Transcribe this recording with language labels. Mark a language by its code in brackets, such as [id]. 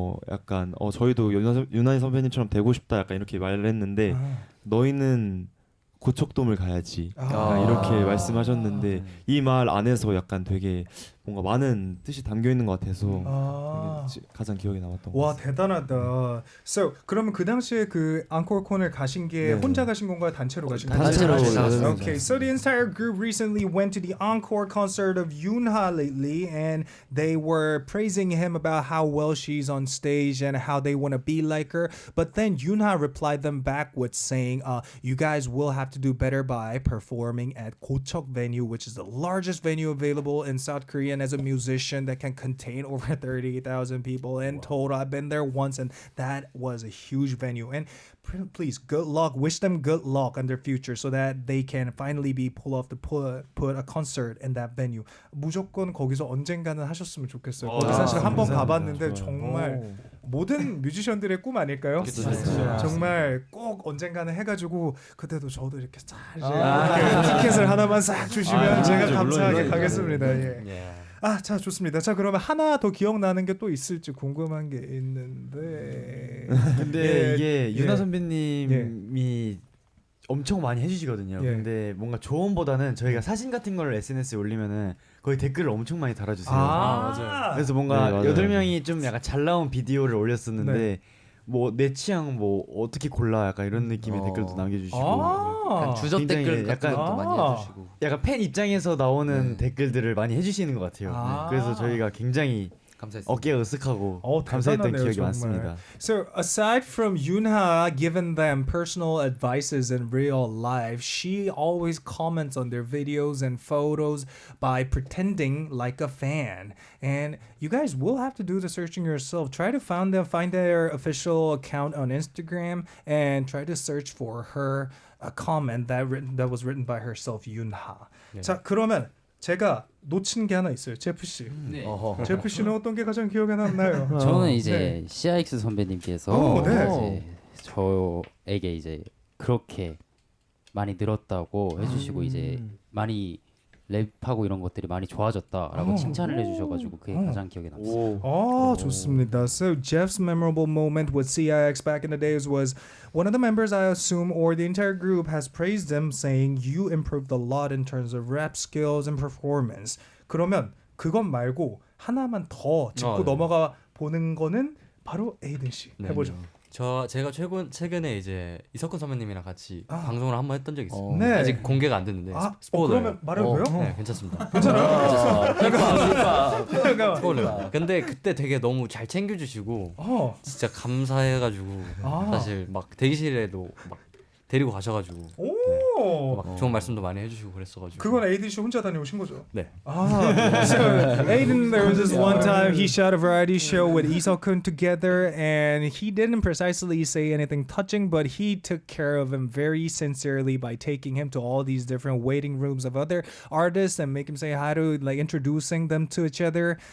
[ko] 약간 저희도 윤하 선배님처럼 되고 싶다. 약간 이렇게 말을 했는데 너희는 고척돔을 가야지. 이렇게 말씀하셨는데 이 말 안에서 약간 되게 뭔가 많은 뜻이 담겨 있는 것 같아서 가장 기억에 남았던 것 같아요. 와 대단하다. So 그러면 그 당시에 그 앙코르콘을 가신 게 혼자 가신 건가요? 단체로 가신 건가요? 단체로. [en] Okay, so the entire group recently went to the encore concert of Yoonha lately, and they were praising him about how well she's on stage and how they want to be like her. But then Yoonha replied them back with saying, "You guys will have to do better by performing at Gocheok venue, which is the largest venue available in South Korea." And as a musician that can contain over 30,000 people in total, I've been there once, and that was a huge venue. And please, good luck. Wish them good luck on their future, so that they can finally be pull off the put a concert in that venue. [ko] 무조건 거기서 언젠가는 하셨으면 좋겠어요. 거기 사실 한번 가봤는데 정말 모든 뮤지션들의 꿈 아닐까요? 정말 꼭 언젠가는 해가지고 그때도 저도 이렇게 잘 티켓을 하나만 싹 주시면 제가 감사하게 가겠습니다. 자 좋습니다. 자 그러면 하나 더 기억나는 게 또 있을지 궁금한 게 있는데 근데 이게 윤하 선배님이 엄청 많이 해주시거든요. 근데 뭔가 조언보다는 저희가 사진 같은 걸 SNS에 올리면은 거의 댓글을 엄청 많이 달아주세요. 맞아요. 그래서 뭔가 네, 8명이 좀 약간 잘 나온 비디오를 올렸었는데 뭐 내 취향 뭐 어떻게 골라 약간 이런 느낌의 댓글도 남겨주시고 약간 주접 댓글 같은 것도 많이 해주시고 약간 팬 입장에서 나오는 댓글들을 많이 해주시는 것 같아요. 그래서 저희가 굉장히 감사했습니다. 어깨가 으쓱하고 감사했던 기억이 정말. 많습니다. [en] So aside from Yoonha giving them personal advices in real life, she always comments on their videos and photos by pretending like a fan. And you guys will have to do the searching yourself. Try to find their official account on Instagram and try to search for her a comment that was written by herself, Yoonha. [ko] 자 그러면 제가 놓친 게 하나 있어요. 제프 씨. 제프 씨는 어떤 게 가장 기억에 남나요? 저는 이제 CIX 선배님께서 이제 저에게 이제 그렇게 많이 늘었다고 해주시고 이제 많이 랩하고 이런 것들이 많이 좋아졌다라고 칭찬을 해주셔가지고 그게 가장 기억에 남습니다. 좋습니다. [en] So Jeff's memorable moment with CIX back in the days was one of the members, I assume, or the entire group has praised him, saying you improved a lot in terms of rap skills and performance. [ko] 그러면 그것 말고 하나만 더 짚고 넘어가 보는 거는 바로 에이든 씨 해보죠. 제가 최근에 이제 이석훈 선배님이랑 같이 방송을 한번 했던 적이 있어요. 네. 아직 공개가 안 됐는데 스포일러. 그러면 말해도 돼요? 네, 괜찮습니다. 괜찮아요? 스포일러. 근데 그때 되게 너무 잘 챙겨주시고 진짜 감사해가지고 사실 막 대기실에도 막 데리고 가셔가지고 막 좋은 말씀도 많이 해주시고 그랬어가지고. 그건 에이든 씨 혼자 다녀오신 거죠? 네. [en] So Aiden, there was this one time he shot a variety show with Lee Seok-kun together, and he didn't precisely say anything touching, but he took care of him very sincerely by taking him to all these different waiting rooms of other artists and make him say hi to, like, introducing them to each other.